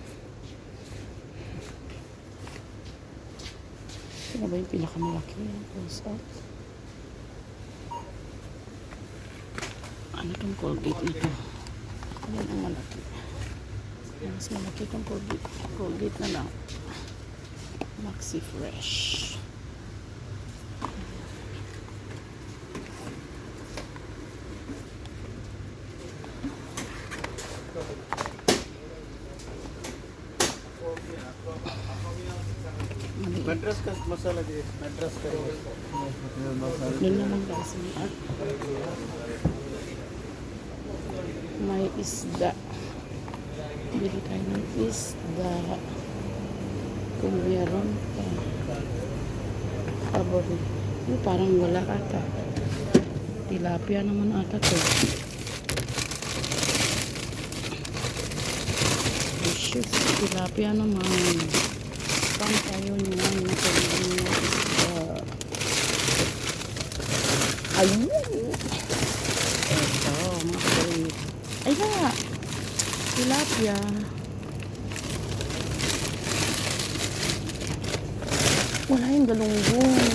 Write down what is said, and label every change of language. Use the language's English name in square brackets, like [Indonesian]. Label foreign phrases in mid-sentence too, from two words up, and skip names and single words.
[Filipino] Ito ba yung pinakamalaki? Close up. Ano tong Colgate nito? Yan ang malaki. Mas malaki tong Colgate. Colgate na lang. Maxi Fresh. [Hindi] मद्रास का मसाला दे मद्रास का मसाला [Filipino] Doon naman kasi may isda. Bili tayo ng isda. Kung meron pa. Pabori. Parang wala ata. Tilapia naman ata to. Delicious. Tilapia naman. Pang tayo niyan. Ayun. Ito, mga kulit. Ay na. Tilapia. Wala yung galunggong.